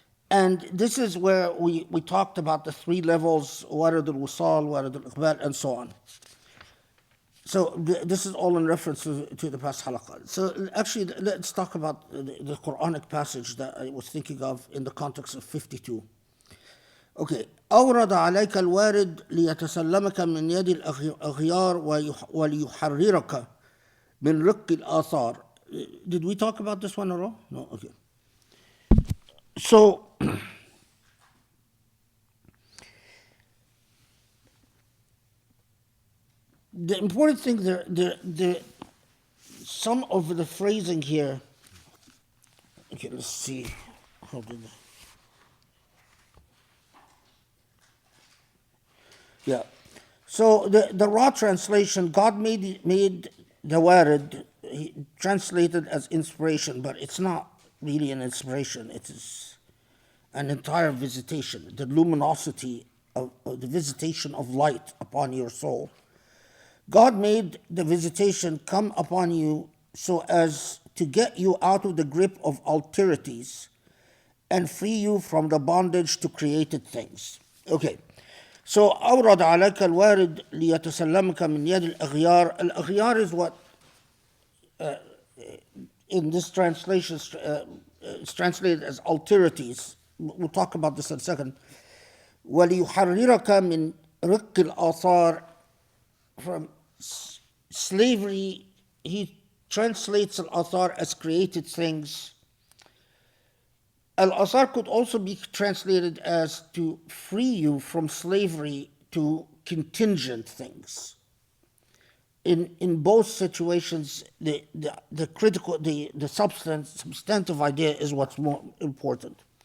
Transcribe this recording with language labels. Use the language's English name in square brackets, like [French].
[English] And this is where we talked about the three levels, warad al-wusal, warad al-iqbal, and so on. So this is all in reference to the past halaqah. So actually, let's talk about the Quranic passage that I was thinking of in the context of 52. Okay. [Arabic] أورد عليك الوارد ليتسلمك من يد الأغيار وليحررك من رق الآثار. [English] Did we talk about this one at all? No? Okay. So, the important thing there, some of the phrasing here. Okay, let's see. How did? Yeah. So the raw translation, God made the Warid translated as inspiration, but it's not really an inspiration. It is an entire visitation, the luminosity of the visitation of light upon your soul. God made the visitation come upon you so as to get you out of the grip of alterities and free you from the bondage to created things. Okay. So [Arabic] أورد عليك الوارد ليتسلمك من يد الأغيار. [English] الأغيار is what in this translation it's translated as alterities. We'll talk about this in a second. [Arabic] وليحررك من رق الآثار, [English] from slavery. He translates al-athar as created things. Al-athar could also be translated as to free you from slavery to contingent things. In both situations, the critical, the substantive idea is what's more important.